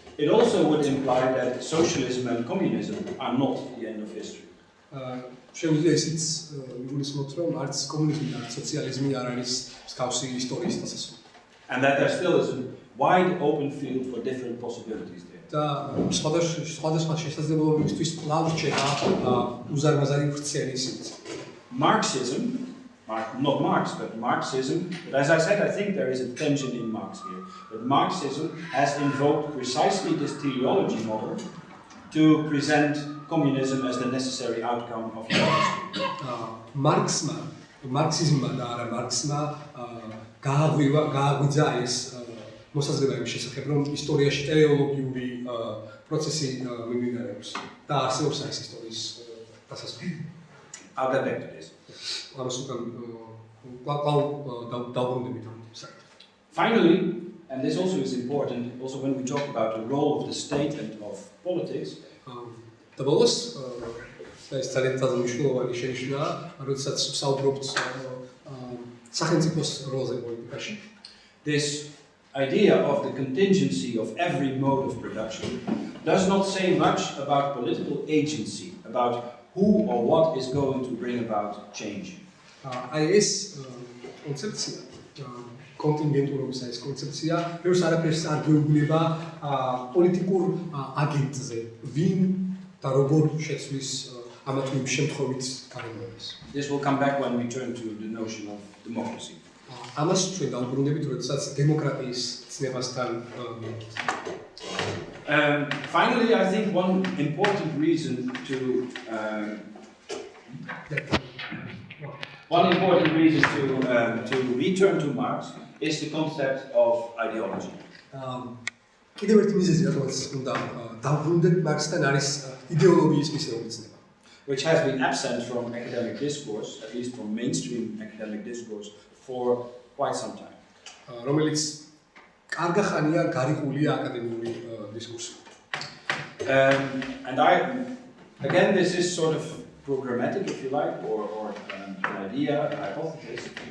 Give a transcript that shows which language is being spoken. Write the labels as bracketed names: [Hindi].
[English] It also would imply that socialism and communism are not the end of history. [Georgian] შეგვიძლია ისიც იგულისხმოთ, რომ არც კომუნიზმი და არც სოციალიზმი არ არის მსგავსი ისტორიის დასასრული. [English] And that there still is a wide open field for different possibilities there. [Georgian] და სხვადასხვა შესაძლებლობებისთვის კვლავ რჩება უზარმაზარი ვრცელი სივრცე. [English] Marxism, not Marx, but Marxism, but as I said, I think there is a tension in Marx here. But Marxism has invoked precisely this teleology model to present communism as the necessary outcome of human history. [Georgian] მარქსიზმმა და არა მარქსმა გააღვიძა ეს მოსაზრება იმ შესახებ, რომ ისტორიაში ტელეოლოგიური პროცესი მიმდინარეობს და არსებობს ეს ისტორიის დასასრული. [English] I'll get back to this. Finally, and this also is important, also when we talk about the role of the state and of politics, [Georgian] და ბოლოს ეს ძალიან მნიშვნელოვანი შენიშვნაა, როდესაც საუბრობთ სახელმწიფოს როლზე პოლიტიკაში. [English] this idea of the contingency of every mode of production does not say much about political agency, about who or what is going to bring about change. [Georgian] აი ეს კონცეფცია კონტინგენტურობის ეს კონცეფცია ბევრს არაფერს არ გვეუბნება პოლიტიკურ აგენტზე, ვინ და როგორ შეცვლის ამა თუ იმ შემთხვევით გარემოებას. [English] This will come back when we turn to the notion of democracy. [Georgian] ამას ჩვენ დავუბრუნდებით, როდესაც დემოკრატიის ცნებასთან მივიდით. [English] Finally, I think one important reason to return to Marx is the concept of ideology. [Georgian] კიდევ ერთი მიზეზი, რადგანაც უნდა დავუბრუნდეთ მარქსთან, არის იდეოლოგიის მისეული ცნება. [English] Which has been absent from academic discourse, at least from mainstream academic discourse, for quite some time. [Georgian] რომელიც კარგა ხანია გარიყულია აკადემიური დისკურსი. [English] And again, this is sort of programmatic, if you like, or an idea, a hypothesis.